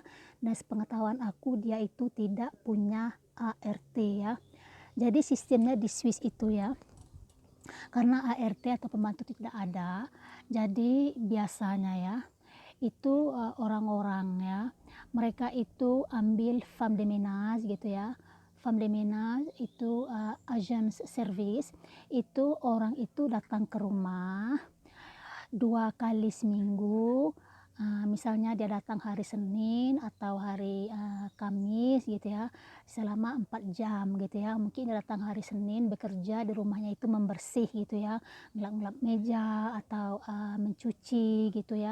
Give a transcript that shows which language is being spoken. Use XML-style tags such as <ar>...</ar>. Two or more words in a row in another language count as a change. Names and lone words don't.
<id>Dan sepengetahuan aku dia itu tidak punya ART ya. Jadi sistemnya di Swiss itu ya, karena ART atau pembantu tidak ada, jadi biasanya ya, itu, orang-orang ya, mereka itu ambil</id> <fr>femme de ménage</fr> <id>gitu ya.</id> <fr>Femme de ménage itu, agence service,</fr> <id>itu orang itu datang ke rumah 2 kali seminggu, misalnya dia datang hari Senin atau hari, Kamis gitu ya, selama 4 jam gitu ya. Mungkin dia datang hari Senin bekerja di rumahnya itu membersih gitu ya, ngelap-ngelap meja atau, mencuci gitu ya.</id>